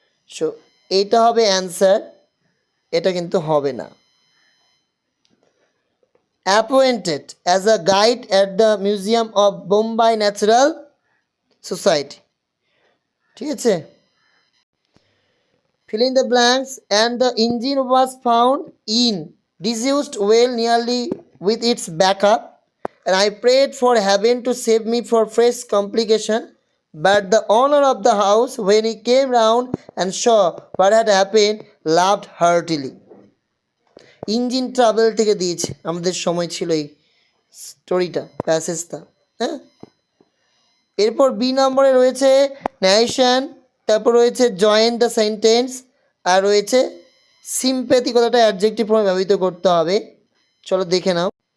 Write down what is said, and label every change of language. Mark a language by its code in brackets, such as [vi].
[bn] So এইটা হবে answer, এটা কিন্তু হবে না। [en] Appointed as a guide at the museum of Bombay natural society, ঠিক আছে। fill in the blanks, and the engine was found in disused well nearly with its backup, and I prayed for heaven to save me for fresh complication, but the owner of the house, when he came round and saw what had happened, laughed heartily. [bn] Engine trouble থেকে দিয়েছে, আমাদের সময় ছিল এই স্টোরিটা, প্যাসেজটা, হ্যাঁ। এরপর B নম্বরে রয়েছে ন্যারেশন, তারপর রয়েছে জয়েন দ্য সেন্টেন্স, আর রয়েছে সিম্প্যাথি, কথাটা অ্যাডজেক্টিভ ফর্মে ব্যবহৃত করতে হবে। চলো দেখে নাও।